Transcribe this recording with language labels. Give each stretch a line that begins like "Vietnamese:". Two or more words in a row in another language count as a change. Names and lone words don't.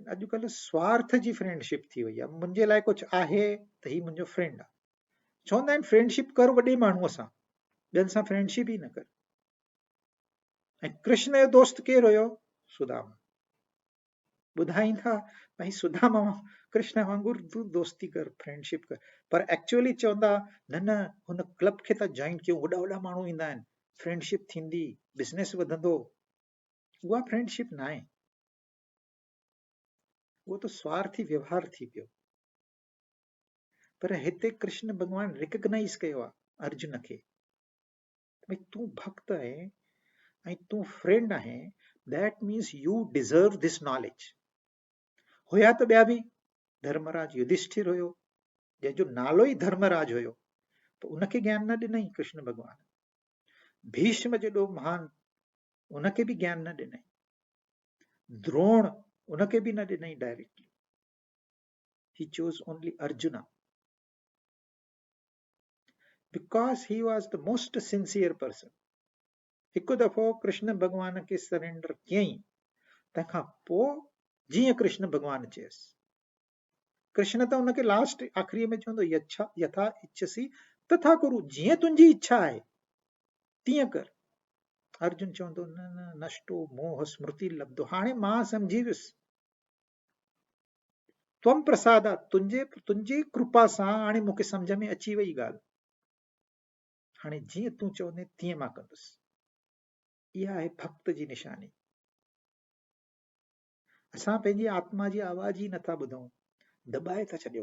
Sindhi: अॼुकल्ह स्वार्थ जी फ्रेंडशिप थी वई आहे। मुंहिंजे लाइ कुझु आहे त ही मुंहिंजो फ्रेंड आहे। चवंदा आहिनि फ्रेंडशिप कर वॾे माण्हूअ सां, ॿियनि सां फ्रेंडशिप ई न कर। ऐं कृष्ण जो दोस्त केरु हुयो? सुदामा। ॿुधाईंदा भई सुदामा कृष्ण वांगुरु तूं दोस्ती कर, फ्रेंडशिप कर, पर एक्चुअली चवंदा न न हुन क्लब खे त जॉइन कयूं, वॾा वॾा माण्हू ईंदा आहिनि, फ्रेंडशिप थींदी, बिज़नेस वधंदो। उहा फ्रेंडशिप न आहे। उहो त स्वार्थी व्यवहार थी पियो। पर हिते कृष्ण भॻवान रिकग्नाइज़ कयो आहे अर्जुन खे, भई तूं भक्त आहे ऐं तूं फ्रेंड आहे,
English: That means you deserve this knowledge.
Sindhi: हुया त ॿिया बि, धर्मराज युधिष्ठिर हुयो, जंहिंजो नालो ई धर्मराज हुयो, त उनखे ज्ञान न ॾिनई कृष्ण भॻवान। भीष्म जेॾो महान, उनखे बि ज्ञान न ॾिनई। द्रोण, उनखे बि न ॾिनई डायरेक्टली।
English: He chose only Arjuna because he was the most sincere person.
Sindhi: हिकु दफ़ो कृष्ण भॻवान खे सरेंडर कयईं, तंहिंखां पोइ जीअं कृष्ण भॻवान चयसि। कृष्ण त हुनखे लास्ट आख़िरीअ में चवंदो
Sanskrit: यथा इच्छसी तथा कुरु,
Sindhi: जीअं तुंहिंजी इच्छा आहे तीअं कर। अर्जुन चवंदो न न
Sanskrit: नष्टो मोह स्मृति लब्धो,
Sindhi: हाणे मां सम्झी वियुसि।
Sanskrit: त्वम प्रसादा,
Sindhi: तुंहिंजी कृपा सां हाणे मूंखे सम्झ में अची वई ॻाल्हि। हाणे जीअं तूं चवंदे तीअं मां कंदुसि। इहा आहे भक्त जी निशानी। असां पंहिंजी आत्मा जी आवाज़ ई नथा ॿुधूं, दॿाए था छॾियूं।